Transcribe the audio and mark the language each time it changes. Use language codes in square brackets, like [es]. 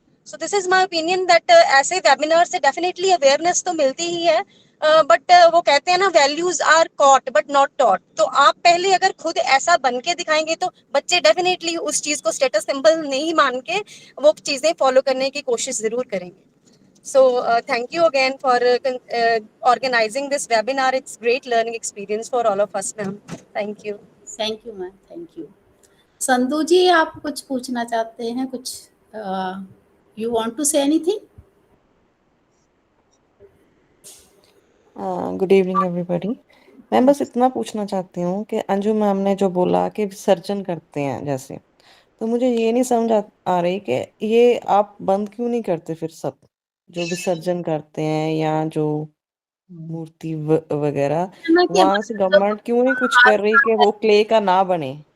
[en] so this is my opinion that [hi] ऐसे webinar से definitely awareness तो मिलती ही है, बट वो कहते हैं ना, [en] Values are caught but not taught. [hi] तो आप पहले अगर खुद ऐसा बन के दिखाएंगे तो बच्चे डेफिनेटली उस चीज को स्टेटस सिंबल नहीं मान के वो चीजें फॉलो करने की कोशिश जरूर करेंगे। [en] So thank you again for organizing this webinar. It's great learning experience for all of us, ma'am. Thank you. Thank you ma'am, thank you. [hi] Sandhu जी, आप कुछ पूछना चाहते हैं? कुछ [en] You want to say anything? Good evening everybody. [hi] मैं बस इतना पूछना चाहती हूँ कि अंजू मैम ने जो बोला कि विसर्जन करते हैं जैसे, तो मुझे ये नहीं समझ आ रही कि ये आप बंद क्यों नहीं करते फिर सब जो विसर्जन करते हैं या जो मूर्ति वगैरह, वहां से गवर्नमेंट क्यों नहीं कुछ कर रही कि वो क्ले का ना बने?